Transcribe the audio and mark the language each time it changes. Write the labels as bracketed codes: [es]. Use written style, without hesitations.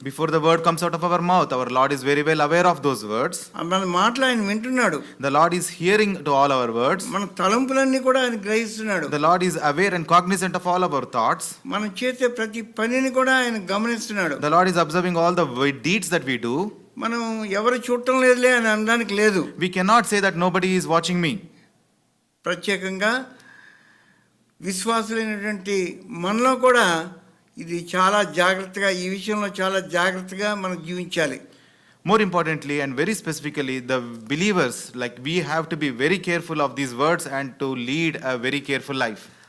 [en] Before the word comes out of our mouth, our Lord is very well aware of those words. [te] మన మాటలు ఆయన వింటున్నాడు. [en] The Lord is hearing to all our words. [te] మన తలంపులన్నీ కూడా ఆయన గ్రహిస్తున్నాడు. [en] The Lord is aware and cognizant of all our thoughts. [te] మనం చేసే ప్రతి పనిని కూడా ఆయన గమనిస్తున్నాడు. [en] The Lord is observing all the deeds that we do. [te] మనం ఎవరు చూడటం లేదులే అని అనడానికి లేదు. [en] We cannot say that nobody is watching me. [te] ప్రత్యేకంగా విశ్వాసులైనటువంటి మనలో కూడా ఇది చాలా జాగ్రత్తగా, ఈ విషయంలో చాలా జాగ్రత్తగా మనం జీవించాలి. [en] More importantly and very specifically, the believers, like we have to be very careful of these words and to lead a very careful life.